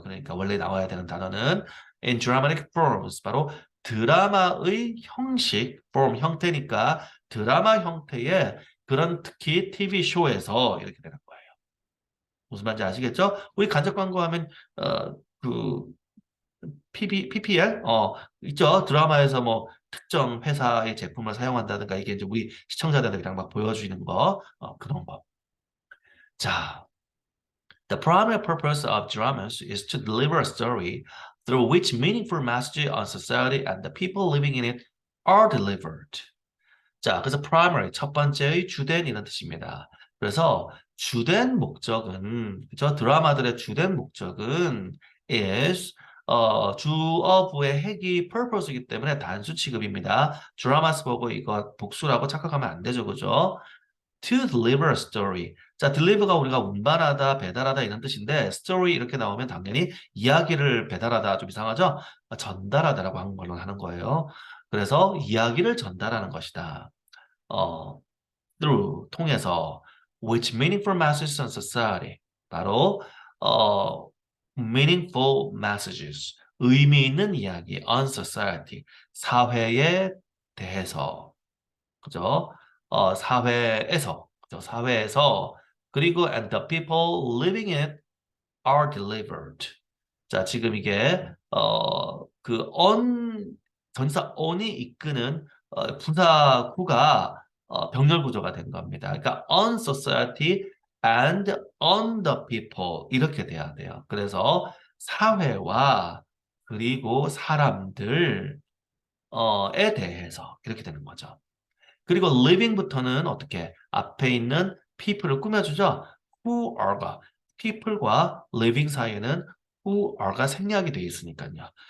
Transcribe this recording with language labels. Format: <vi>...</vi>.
<ko>그러니까 원래 나와야 되는 단어는 in dramatic forms 바로 드라마의 형식, form 형태니까 드라마 형태의 그런 특히 TV 쇼에서 이렇게 되는 거예요. 무슨 말인지 아시겠죠? 우리 간접 광고하면 그 PPL 있죠. 드라마에서 뭐 특정 회사의 제품을 사용한다든가 이게 이제 우리 시청자들이랑 막 보여주는 거 그런 거.</ko> <en>자, The primary purpose of dramas is to deliver a story through which meaningful messages on society and the people living in it are delivered.</en> <ko>자, 그래서 primary 첫 번째의 주된 이런 뜻입니다. 그래서 주된 목적은 그죠? 드라마들의 주된 목적은 is 주어부의 핵이 purpose이기 때문에 단수 취급입니다. 드라마스 보고 이거 복수라고 착각하면 안 되죠, 그죠?</ko> <en>To deliver a story.</en> <ko>자, deliver가 우리가 운반하다, 배달하다 이런 뜻인데 story 이렇게 나오면 당연히 이야기를 배달하다 좀 이상하죠? 전달하다라고 한국말로 하는 거예요. 그래서 이야기를 전달하는 것이다. 어, through 통해서 which meaningful messages on society 바로 어, meaningful messages 의미 있는 이야기 on society 사회에 대해서 그죠? 사회에서 그죠?</ko> <en>사회에서 그리고 and the people living in it are delivered.</en> <ko>자, 지금 이게 그 on 전사 on이 이끄는 부사구가 병렬 구조가 된 겁니다.</ko> <en>그러니까 on society and on the people 이렇게 돼야 돼요.</en> <ko>그래서 사회와 그리고 사람들에 대해서 이렇게 되는 거죠. 그리고 living부터는 어떻게 앞에 있는 people을 꾸며주죠. who are 가 people과 living 사이에는 who are가 생략이 되어 있으니까요.</ko>